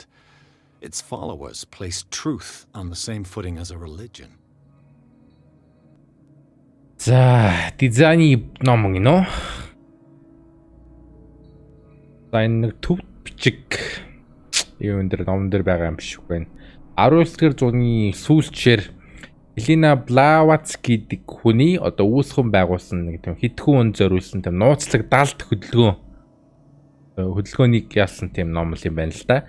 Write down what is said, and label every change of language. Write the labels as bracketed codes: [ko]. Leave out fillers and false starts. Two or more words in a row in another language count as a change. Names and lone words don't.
[en] Its followers place truth on the same footing as a religion. [mn] За, дизайны ном гинөө. За энэ төв бичиг юм дээр номон дээр байгаа юм биш үгүй. 19-р зууны сүүлчээр Элина Блаватски гэдэг хүний одоо үүсгэн байгуулсан нэг тийм хэдхэн хүн зориулсан тийм нууцлаг далд хөдөлгөөнийг яасан тийм ном юм байна л да.